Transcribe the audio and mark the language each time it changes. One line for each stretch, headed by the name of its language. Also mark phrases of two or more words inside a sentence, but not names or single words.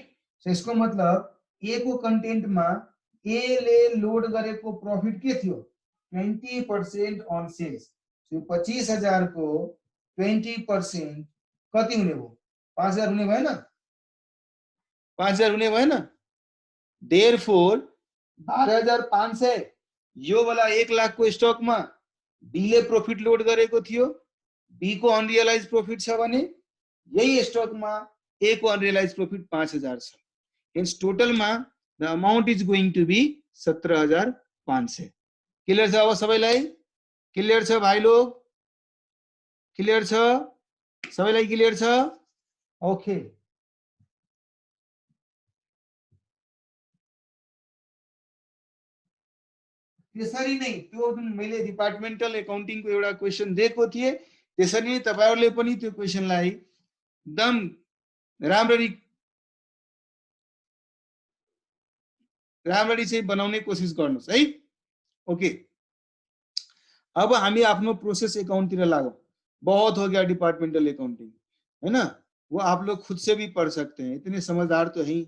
Nepali: सो यसको मतलब ए को कन्टेन्ट मा ए ले लोड गरेको प्रॉफिट के थियो, 20%
English: on sales.
Nepali: सो 25,000 को 20% कति हुने भयो, 5,000 हुने भएन, 5,000 हुने भएन। देयरफोर 12,500 यो वाला 1 लाख को स्टक में बी ले प्रॉफिट लोड गरेको थियो, बी को
English: unrealised profit
Nepali: छ भने यही स्टक में ए को
English: unrealised profit
Nepali: 5,000 छ।
English: hence total में the amount is going to be 17,500।
Nepali: क्लियर छ? अब सबैलाई क्लियर छ भाइ लोग? क्लियर छ? सबैलाई क्लियर छ? ओके। त्यसरी नै त्यो जुन मैले
English: departmental accounting
Nepali: को एउटा क्वेशन दिएको थिए त्यसरी नै तपाईहरुले पनि त्यो क्वेशनलाई एकदम राम्ररी चाहिँ बनाउने कोशिश गर्नुस् है। ओके, अब हामी आफ्नो
English: process account
Nepali: तिर लागौं।
Hindi: बहुत हो गया
English: departmental accounting,
Hindi: है ना? वो आप लोग खुद से भी पढ़ सकते हैं, इतने समझदार तो हैं।